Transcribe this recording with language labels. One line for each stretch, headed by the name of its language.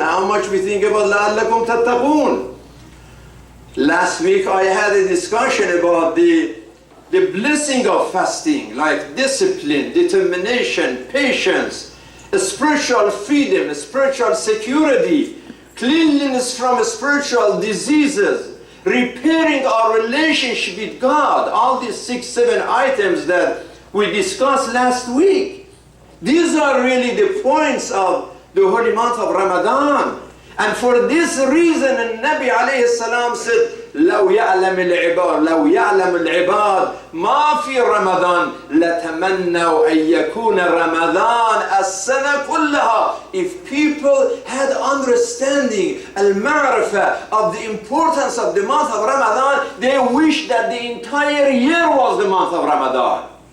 English: How much we think about
Arabic: لَعَلَّكُمْ تَتَّقُونَ.
English: Last week I had a discussion about the blessing of fasting, like discipline, determination, patience, spiritual freedom, spiritual security, cleanliness from spiritual diseases, repairing our relationship with God, all these 6, 7 items that we discussed last week. These are really the points of the holy month of Ramadan. And for this reason, the Nabi alayhi salam said,
Arabic: لو يعلم العباد ما في رمضان لتمنوا أن يكون رمضان السنة كلها.
English: If people had understanding, al-ma'rifah of the importance of the month of Ramadan, they wish that the entire year was the month of Ramadan.